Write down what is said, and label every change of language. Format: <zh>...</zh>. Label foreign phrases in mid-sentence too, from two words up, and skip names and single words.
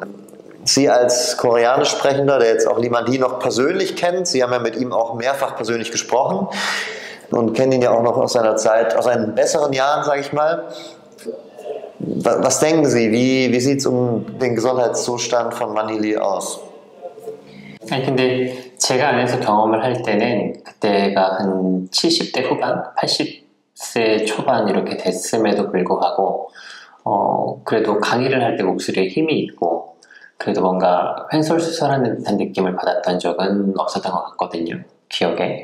<de>Sie als Koreanisch Sprechender, der jetzt auch Limani noch persönlich kennt, Sie haben ja mit ihm auch mehrfach persönlich gesprochen und kennen ihn ja auch noch aus seiner Zeit, aus seinen besseren Jahren, sage ich mal. Was denken Sie, wie sieht es um den Gesundheitszustand von Manhee aus?</de> <ko>아니 근데 제가 안에서 경험을 할 때는 그때가 한 70대 후반, 80세 초반 이렇게 됐음에도 불구하고 그래도 강의를 할 때 목소리에 힘이 있고 그래도 뭔가 횡설수설하는 듯한 느낌을 받았던 적은 없었던 것 같거든요, 기억에.</ko>